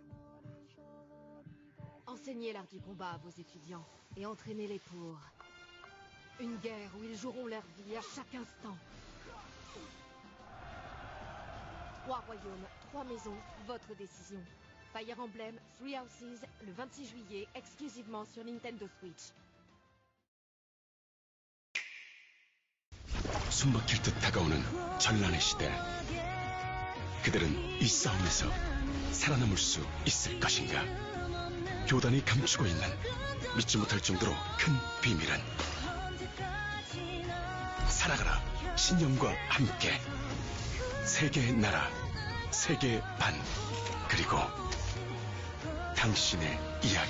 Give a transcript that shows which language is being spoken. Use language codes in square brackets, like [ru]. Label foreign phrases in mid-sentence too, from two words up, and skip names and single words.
[fr] Enseignez l'art du combat à vos étudiants et entraînez-les pour une guerre où ils joueront leur vie à chaque instant. 3 royaumes, 3 maisons, votre décision. Fire Emblem, 3 Houses, le 26 juillet, exclusivement sur Nintendo Switch. [ko] 숨막힐 듯 다가오는 전란의 시대. 그들은 이 싸움에서 살아남을 수 있을 것인가? 교단이 감추고 있는 믿지 못할 정도로 큰 비밀은 살아가라 신념과 함께 세계의 나라, 세계의 반, 그리고 당신의 이야기.